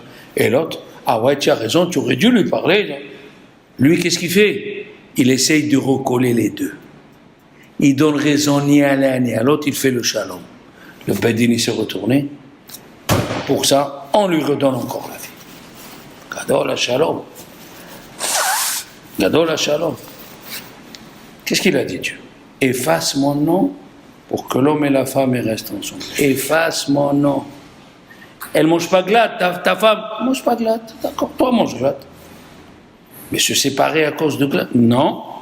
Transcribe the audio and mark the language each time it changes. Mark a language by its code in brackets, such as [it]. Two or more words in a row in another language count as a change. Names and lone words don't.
[fr] Et l'autre, ah ouais, tu as raison, tu aurais dû lui parler. Lui, qu'est-ce qu'il fait? Il essaye de recoller les 2. Il donne raison ni à l'un ni à l'autre, il fait le shalom. Le Bédine, il s'est retourné. Pour ça, on lui redonne encore la vie. [he] גדול השלום. גדול השלום. [fr] Qu'est-ce qu'il a dit, Dieu? Efface mon nom pour que l'homme et la femme restent ensemble. Efface mon nom. Elle ne mange pas glatte, ta femme ne mange pas glatte. D'accord, toi mange glatte. Mais se séparer à cause de glatte? Non.